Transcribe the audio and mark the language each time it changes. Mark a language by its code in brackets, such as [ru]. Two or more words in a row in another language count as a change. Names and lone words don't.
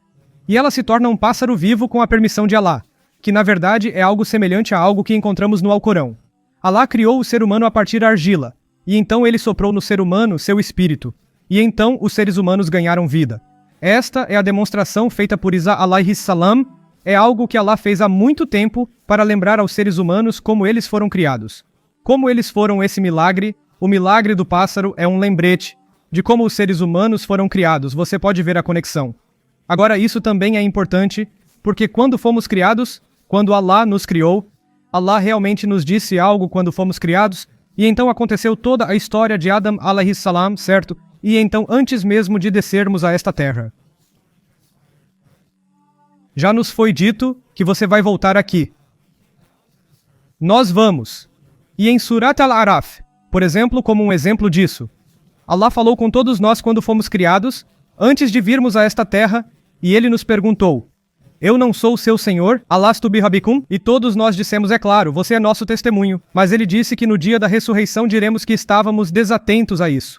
[pt] E ela se torna um pássaro vivo com a permissão de Allah, que na verdade é algo semelhante a algo que encontramos no Alcorão. Allah criou o ser humano a partir da argila, e então ele soprou no ser humano seu espírito. E então os seres humanos ganharam vida. Esta é a demonstração feita por Isa [ar] عليه السلام, [pt] é algo que Allah fez há muito tempo para lembrar aos seres humanos como eles foram criados. Como eles foram esse milagre, o milagre do pássaro é um lembrete de como os seres humanos foram criados, você pode ver a conexão. Agora isso também é importante, porque quando fomos criados, quando Allah nos criou, Allah realmente nos disse algo quando fomos criados, e então aconteceu toda a história de Adam [ar] عليه السلام, [pt] certo? E então antes mesmo de descermos a esta terra. Já nos foi dito que você vai voltar aqui. Nós vamos. E em Surat al-Araf, por exemplo, como um exemplo disso, Allah falou com todos nós quando fomos criados, antes de virmos a esta terra, e ele nos perguntou: eu não sou o seu Senhor, [ar] ألست بربكم? [pt] E todos nós dissemos, é claro, você é nosso testemunho. Mas ele disse que no dia da ressurreição diremos que estávamos desatentos a isso.